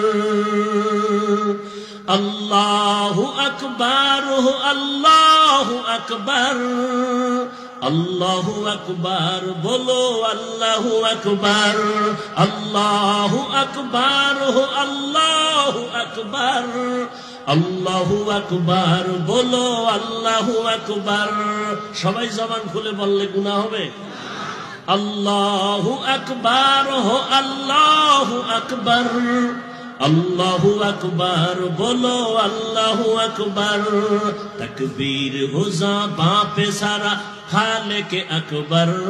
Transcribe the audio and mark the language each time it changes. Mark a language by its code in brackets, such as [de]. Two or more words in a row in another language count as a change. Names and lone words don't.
[ar] اللہ اکبر ہو اللہ اکبر، اللہ اکبر بولو اللہ اکبر، اللہ اکبر ہو اللہ اکبر، اللہ اکبر بولو اللہ اکبر۔ [bn] সবাই জবান খুলে বললে গুনাহ হবে। [ar] اللہ اکبر ہو اللہ اکبر، اللہ اکبر بولو اللہ اکبر، [ur] تکبیر ہو زباں پہ سارا خالق اکبر،